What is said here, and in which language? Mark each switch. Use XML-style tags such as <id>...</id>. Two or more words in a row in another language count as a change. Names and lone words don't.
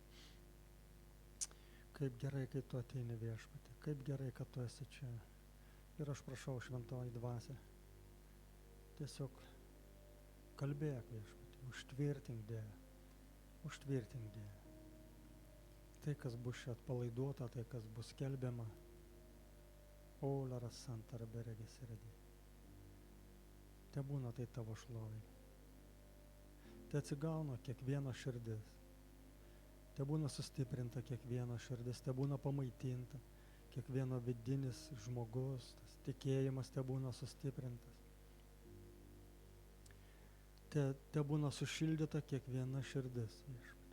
<lt>Kaip gerai, kai Tu ateini Viešpatie, kaip gerai, kad Tu esi čia. Ir aš prašau, Šventoji Dvasia, tiesiog kalbėk Viešpatie, užtvirtink Dieve, užtvirtink Dieve. Tai, kas bus čia atpalaiduota, tai, kas bus skelbiama. O, laras santara beregės irdai. Te būna tai Tavo šlovai. Te atsigauna kiekviena širdis. Te būna sustiprinta kiekviena širdis, te būna pamaitinta. Kiekvieno vidinis žmogus, tas tikėjimas te būna sustiprintas. Te būna sušildyta kiekviena širdis, Viešpatie.</lt>